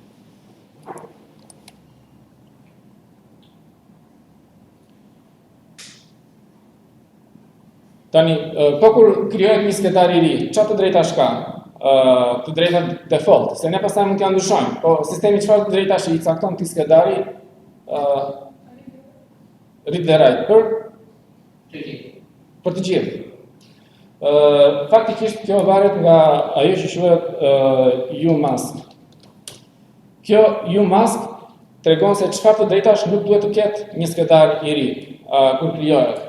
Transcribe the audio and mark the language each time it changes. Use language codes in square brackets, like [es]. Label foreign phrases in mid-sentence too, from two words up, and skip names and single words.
[sq] Tani, po kur krijohet një skedar i ri, çfarë të drejtash ka? Të drejtat default, se ne pastaj mund t'ja ndryshojmë, po sistemi çfarë të drejtash i cakton këtij skedari [en] read the right [sq] për të gjithë. Faktikisht kjo varet nga ajo që quhet umask. Kjo umask tregon se çfarë të drejtash nuk duhet të ketë një skedar i ri kur krijohet.